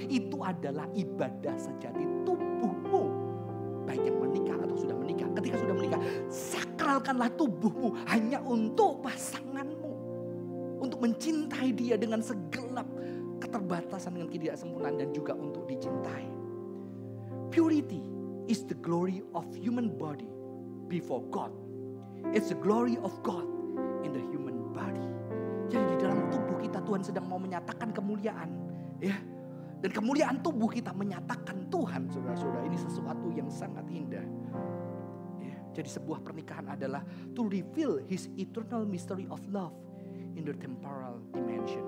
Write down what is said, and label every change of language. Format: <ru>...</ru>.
<id>Itu adalah ibadah sejati tubuhmu. Baik yang menikah atau sudah menikah. Ketika sudah menikah, sakralkanlah tubuhmu hanya untuk pasanganmu. Untuk mencintai dia dengan segelap keterbatasan, dengan ketidaksempurnaan, dan juga untuk dicintai.</id> <en>Purity is the glory of human body before God. It's the glory of God in the human body.</en> <id>Jadi di dalam tubuh kita Tuhan sedang mau menyatakan kemuliaan, ya. Dan kemuliaan tubuh kita menyatakan Tuhan, saudara-saudara. Ini sesuatu yang sangat indah. Ya. Jadi sebuah pernikahan adalah</id> <en>to reveal His eternal mystery of love in the temporal dimension.</en>